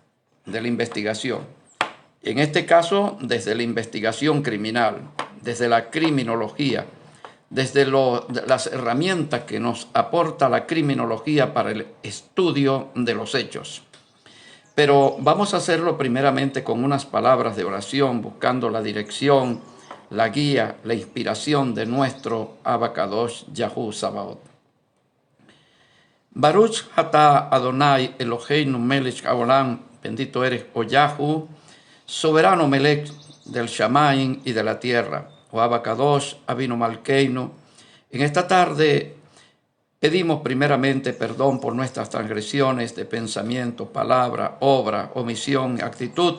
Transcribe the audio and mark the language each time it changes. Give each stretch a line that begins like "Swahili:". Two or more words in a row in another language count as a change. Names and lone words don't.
Spanish: En este caso, desde la investigación criminal, desde la criminología, desde las herramientas que nos aporta la criminología para el estudio de los hechos. Pero vamos a hacerlo primeramente con unas palabras de oración, buscando la dirección, la guía, la inspiración de nuestro Abacadosh Yahú Sabaoth.
Hebrew: ברוך אתה אדוני אלוהינו מלך העולם,
Spanish: bendito eres, oh Yahú, soberano Melech del Shamaim y de la tierra,
Hebrew: oh אבא קדוש אבינו מלכנו.
Spanish: En esta tarde pedimos primeramente perdón por nuestras transgresiones de pensamiento, palabra, obra, omisión, actitud.